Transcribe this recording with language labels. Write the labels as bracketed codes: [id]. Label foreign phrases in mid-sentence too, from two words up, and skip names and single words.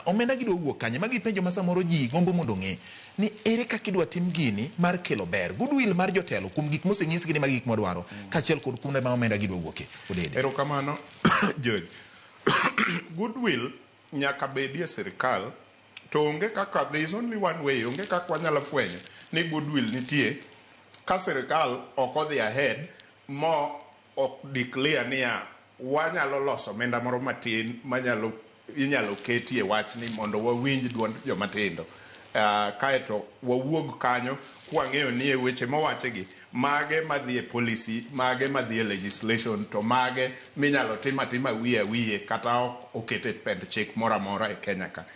[luo] Omenda gidwa wuok kanye? Magi penjo ma samoro ji gombo mondo ng'e ni ere kaka idwa tim gini mar kelo ber. Goodwill mar jotelo kuom gik moseng'isgi ni magi gik modwaro kaachiel kod kuom ma omenda gidwa wuoke. Odede. Erokamano George. Goodwill nyaka bedie sirikal to onge kaka [en] there is only one way, [luo] onge kaka wanyalo fwenyo ni goodwill nitie ka sirikal ok odhi ahead mo ok declare niya wanyalo loso omenda moro matin manyalo inyalo ketie wach ni mondo wawinj duond jomatindo. Kaeto wawuog kanyo kwang'eyo ni e weche mowachegi mage madhi e policy, mage madhi e legislation, to mage minyalo tim atima wiye kata okete pend chik moro amora e Kenya ka.